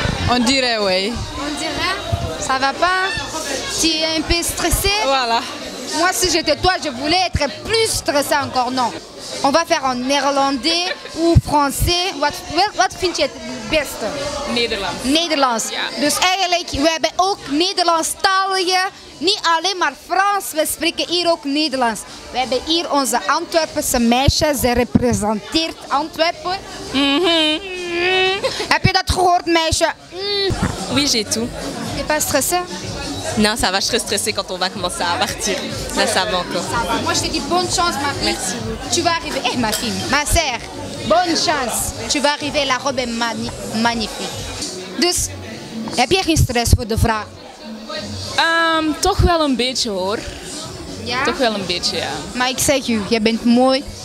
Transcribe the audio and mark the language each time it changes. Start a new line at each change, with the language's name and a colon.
French: On dirait oui. On dirait? Ça va pas? Tu es un peu stressée? Voilà. Moi, si j'étais toi, je voulais être plus stressée encore. Non. On va faire en néerlandais ou français.
Dutch: Wat vind je het beste? Nederlands. Nederlands. Ja. Dus eigenlijk, we hebben ook Nederlandstalige. Niet alleen maar Frans, we spreken hier ook Nederlands. We hebben hier onze Antwerpense meisje, ze representeert Antwerpen. Heb je dat gehoord, meisje?
French: Oui, j'ai tout. Tu n'es pas stressée? Non, ça va, je serai stressée quand on va commencer à partir. Là, ça va encore. Ça va. Moi, je te dis bonne chance, ma fille. Merci. Tu vas arriver. Eh, ma fille, ma sœur, bonne chance. Tu vas arriver, la robe est magnifique.
Dutch: Dus, heb je geen stress voor de vraag? Toch wel een beetje hoor. Ja? Toch wel een beetje, ja. Maar ik zeg u, je bent mooi.